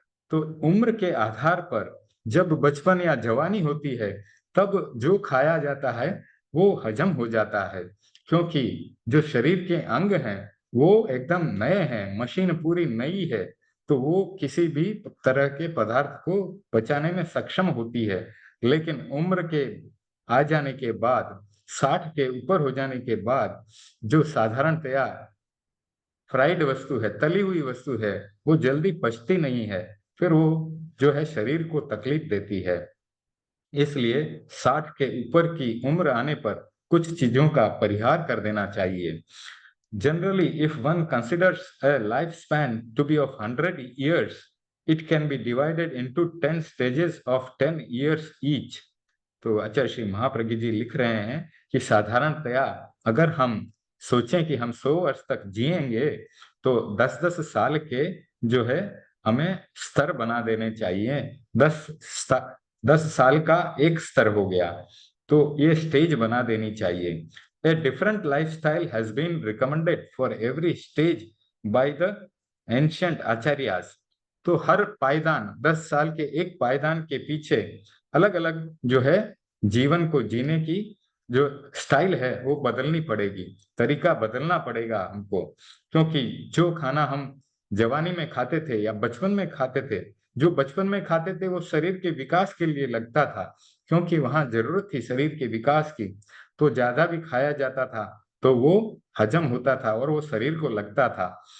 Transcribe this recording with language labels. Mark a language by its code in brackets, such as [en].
[hi] तो उम्र के आधार पर जब बचपन या जवानी होती है तब जो खाया जाता है वो हजम हो जाता है, क्योंकि जो शरीर के अंग हैं वो एकदम नए हैं, मशीन पूरी नई है, तो वो किसी भी तरह के पदार्थ को पचाने में सक्षम होती है। लेकिन उम्र के आ जाने के बाद, 60 के ऊपर हो जाने के बाद, जो साधारणतया फ्राइड वस्तु है, तली हुई वस्तु है, वो जल्दी पचती नहीं है, फिर वो जो है शरीर को तकलीफ देती है। इसलिए 60 के ऊपर की उम्र आने पर कुछ चीजों का परिहार कर देना चाहिए। [en] Generally, if one considers a lifespan to be of 100 years, it can be divided into 10 stages of 10 years each. [hi] तो आचार्य श्री महाप्रज्ञ जी लिख रहे हैं कि साधारणतया अगर हम सोचें कि हम 100 वर्ष तक जिएंगे तो 10-10 साल के जो है हमें स्तर बना देने चाहिए। 10 साल का एक स्तर हो गया, तो ये स्टेज बना देनी चाहिए। [en] A different lifestyle has been recommended for every stage by the ancient acharyas. [hi] तो हर पायदान 10 साल के एक पायदान के पीछे अलग अलग जो है जीवन को जीने की जो स्टाइल है वो बदलनी पड़ेगी, तरीका बदलना पड़ेगा हमको। क्योंकि जो खाना हम जवानी में खाते थे या बचपन में खाते थे, जो बचपन में खाते थे वो शरीर के विकास के लिए लगता था, क्योंकि वहां जरूरत थी शरीर के विकास की, तो ज्यादा भी खाया जाता था तो वो हजम होता था और वो शरीर को लगता था।